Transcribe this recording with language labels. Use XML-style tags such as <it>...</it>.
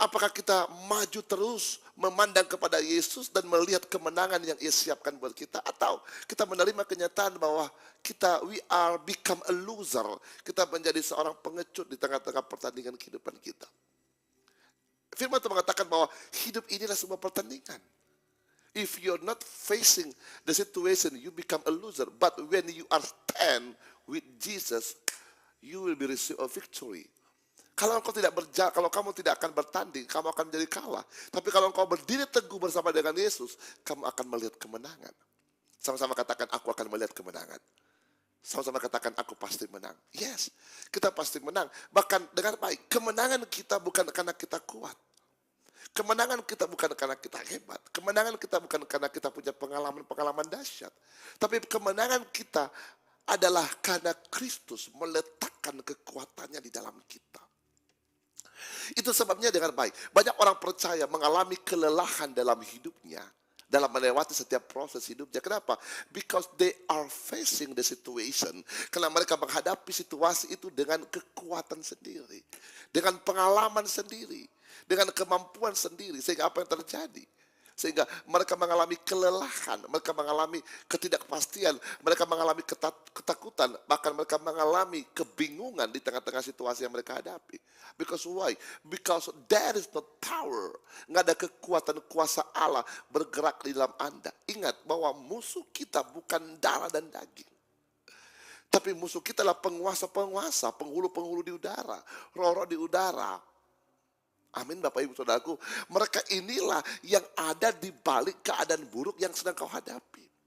<id>Apakah kita maju terus memandang kepada Yesus dan melihat kemenangan yang Ia siapkan buat kita, atau kita menerima kenyataan bahwa</id> <en>we are become a loser.</en> <id>Kita menjadi seorang pengecut di tengah-tengah pertandingan kehidupan kita. Firman Tuhan mengatakan bahwa hidup ini adalah sebuah pertandingan.</id> <en>If you're not facing the situation, you become a loser. But when you are stand with Jesus, you will be receive a victory.</en> <id>Kalau engkau tidak berjalan, kalau kamu tidak akan bertanding, kamu akan menjadi kalah. Tapi kalau engkau berdiri teguh bersama dengan Yesus, kamu akan melihat kemenangan. Sama-sama katakan, aku akan melihat kemenangan. Sama-sama katakan, aku pasti menang. Yes, kita pasti menang. Bahkan dengan baik, kemenangan kita bukan karena kita kuat. Kemenangan kita bukan karena kita hebat. Kemenangan kita bukan karena kita punya pengalaman-pengalaman dahsyat. Tapi kemenangan kita adalah karena Kristus meletakkan kekuatannya di dalam kita. Itu sebabnya dengan baik. Banyak orang percaya mengalami kelelahan dalam hidupnya, dalam melewati setiap proses hidupnya. Kenapa?</id> <en>Because they are facing the situation.</en> <id>Karena mereka menghadapi situasi itu dengan kekuatan sendiri, dengan pengalaman sendiri, dengan kemampuan sendiri. Sehingga apa yang terjadi? Sehingga mereka mengalami kelelahan, mereka mengalami ketidakpastian, mereka mengalami ketakutan, bahkan mereka mengalami kebingungan di tengah-tengah situasi yang mereka hadapi.</id> <en>Because why? Because there is no power.</en> <id>Nggak ada kekuatan kuasa Allah bergerak di dalam Anda. Ingat bahwa musuh kita bukan darah dan daging. Tapi musuh kita adalah penguasa-penguasa, penghulu-penghulu di udara, roh-roh di udara. Amin Bapak Ibu Saudaraku. Mereka inilah yang ada di balik keadaan buruk yang sedang kau hadapi.</id>